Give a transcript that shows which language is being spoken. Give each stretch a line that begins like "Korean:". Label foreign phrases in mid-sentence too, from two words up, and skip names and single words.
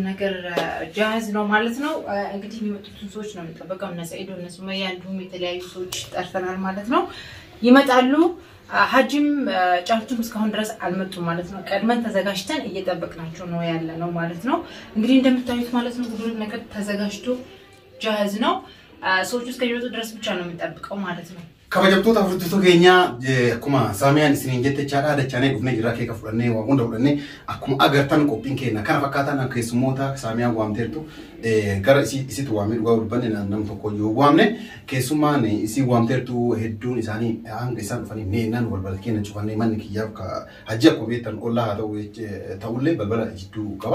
Amharic: ነገር ጃህዝ ነው ማለት ነው። እንግዲህ የሚመጡትን ሰዎች ነው የምንጠብቀው። እነ ሰይዶ እነ ሱመያ እንዲሁም የተለያዩ ሰዎች ጠርተናል ማለት ነው። ይመጣሉ። ሀጂም ጫልቱም እስካሁን ድረስ አልመጡም ማለት ነው። ቀድመን ተዘጋጅተን እየጠበቅናቸው ነው ያለ ነው ማለት ነው። እንግዲህ እንደምታዩት ማለት ነው ሁሉም ነገር ተዘጋጅቶ ጃህዝ ነው። ሰዎች እስከሚመጡ ድረስ ብቻ ነው የምንጠብቀው ማለት ነው።
Oromo: kabajamtoota furtuutu keenya akkuma saamiyaan isiniin jette chaadhaa dachanee dhufnee jirra keeka fudhannee waa hunda fudhannee akkuma agartan qophiin keenya kana fakkaataan keessummoota saamiyaan waamteertu gara isitti waamee dhugaa dubbanne nam tokko yoo waamne keessummaan isii waamteertu hedduun isaanii hanga isaan dhufanii neennan balbala keenya cufannee manni kiyyaaf hajji akkuma beektan ollaa haa ta'ullee balbala jidduu qaba.